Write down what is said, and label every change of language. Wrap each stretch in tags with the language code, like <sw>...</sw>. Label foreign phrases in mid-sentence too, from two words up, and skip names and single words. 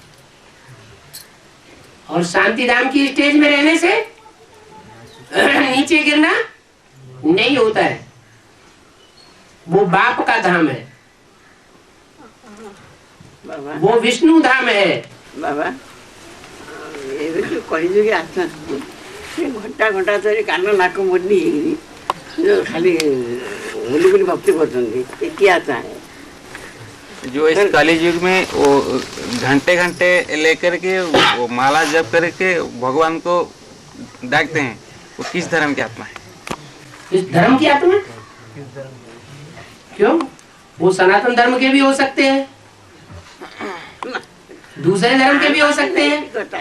<hi>और शांति धाम की स्टेज में रहने से नीचे गिरना नहीं होता है। वो बाप का धाम है, बाबा वो विष्णु धाम है।</hi> <or>बाबा ଏବେ ଯେଉଁ କହିଛୁ କି ଆତ୍ମା ସେ ଘଣ୍ଟା ଘଣ୍ଟା ଧରି କାନ ନାକ ମୁଣ୍ଡି ହେଇକିରି ଯେଉଁ ଖାଲି ବୁଲି ବୁଲି ଭକ୍ତି କରୁଛନ୍ତି ଏ କିଏ ଆତ୍ମା है?</or> <hi>जो इस कली युग में वो घंटे घंटे लेकर के वो माला जप करके भगवान को डाकते हैं, वो किस धर्म की आत्मा है? इस धर्म की आत्मा क्यों? वो सनातन धर्म के भी हो सकते हैं, दूसरे धर्म के भी हो सकते हैं।</hi>